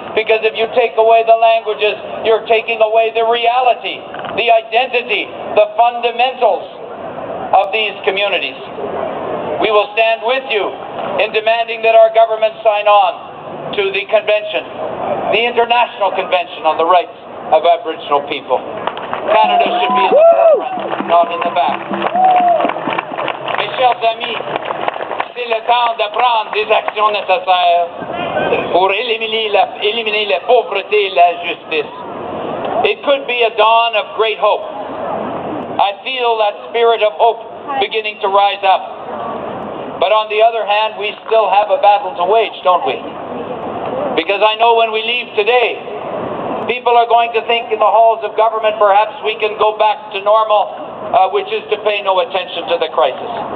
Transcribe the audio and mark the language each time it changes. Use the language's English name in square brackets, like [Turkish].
[English] Because if you take away the languages, you're taking away the reality, the identity, the fundamentals of these communities. We will stand with you in demanding that our government sign on to the convention, the International Convention on the Rights of Aboriginal People. Canada should be in the forefront, not in the back. [French] Mes chers amis, c'est le temps de prendre des actions nécessaires pour éliminer la pauvreté et l'injustice. [English] It could be a dawn of great hope. I feel that spirit of hope beginning to rise up. But on the other hand, we still have a battle to wage, don't we? Because I know when we leave today, people are going to think in the halls of government perhaps we can go back to normal, which is to pay no attention to the crisis.